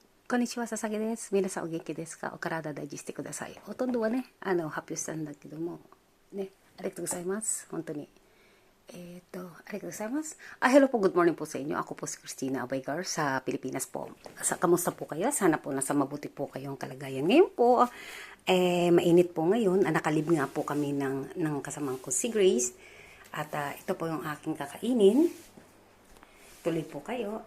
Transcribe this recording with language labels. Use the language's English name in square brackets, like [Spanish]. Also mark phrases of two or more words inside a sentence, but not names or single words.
[Japanese] こんにちは、佐々木です。皆さんお元気ですか？お体大事してください。ほとんどはね、発表したんだけども、ね、ありがとうございます。本当に。ありがとうございます. [Filipino] Hello po, [English] good morning [Filipino] po sa inyo. Ako po si Christina Abaygar sa Pilipinas po. Kamusta po kayo? Sana po nasa mabuti po kayong kalagayan. Ngayon po, mainit po ngayon. Nakalib nga po kami ng kasamang ko si Grace. At ito po yung aking kakainin. Tuloy po kayo.